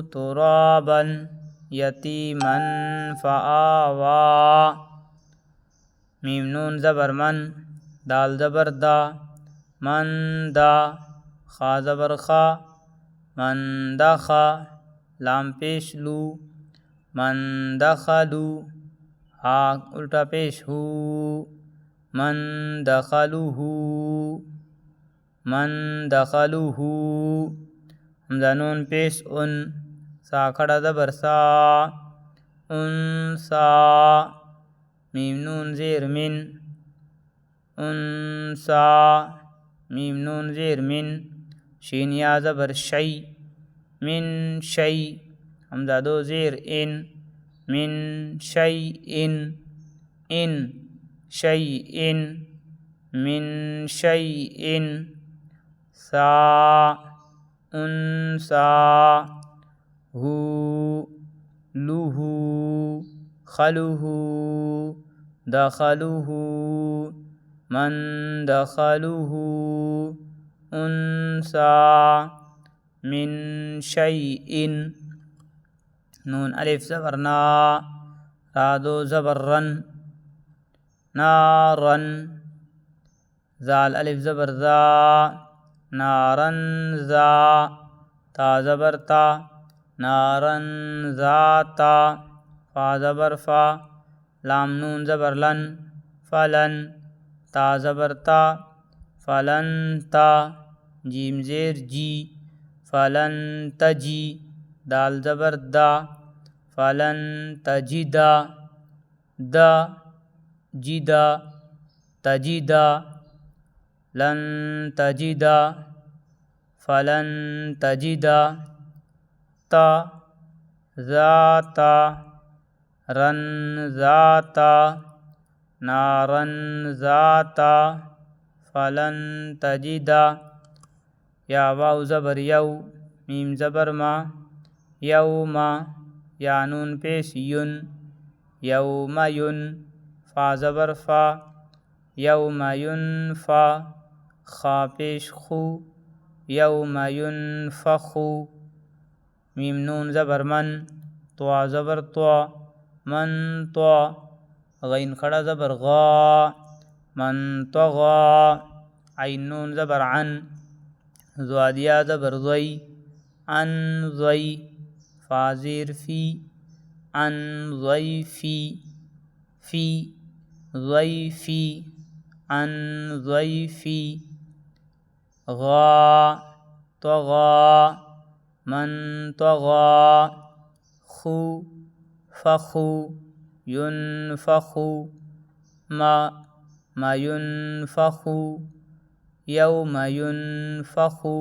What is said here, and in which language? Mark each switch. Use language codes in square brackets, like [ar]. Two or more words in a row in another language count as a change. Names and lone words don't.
[ar] ترابن، یتیمن فآوا، [ur] میم نون زبر من، دال زبر دا، من دا، خا زبر خا، من دخا، لام پیش لو، من دخلو، ہا الٹا پیش ہو، [ar] من دخلوہو، من دخلوہو، [ur] حمزہ نون پیش ان، سا کھڑا زبر سا، انسا، میم نون زیر من، انسا، میم نون زیر من، شین یا زبر شی، من شی، حمزہ دو زیر ان، من شی ان شی ان، من شی ان، سا انسا، ہو لوہو خلوہو دخلوہو من دخلوہو انسا من شیء، نون الف زبر نا، را دو زبر رن، نارن، زال الف زبر ذا، نارن ذا، تا زبر تا، نارن ذاتا، فا زبر فا، لام نون زبر لن، فلن، تا زبر تا، فلن تا، جیم زیر جی، فلن تجی، دال زبر دا، فلن تجدا، دا جدا تجدا، لن تجدا، فلن تجدا، [ar] تا ذاتا، رن ذاتا، نارن ذاتا، [ur] فلن تجدا، یا واو زبر یو، میم زبر ما، یوما، یا نون پیش ین، یوم ین، فا زبر فا، یوم ینفا، خا پیش خو، یوم ینفخو، میم نون زبر من، طوا زبر طوا، من طوا، غین کھڑا زبر غا، من طغا، عین نون زبر عن، زوادیا زبر ضی، ان ضی، فا زیر فی، ان ضیفی، فی ضیفی، ان ضیفی، غا طغا، من طغا، خو فخو، ینفخو، ما ینفخو، یوم ینفخو،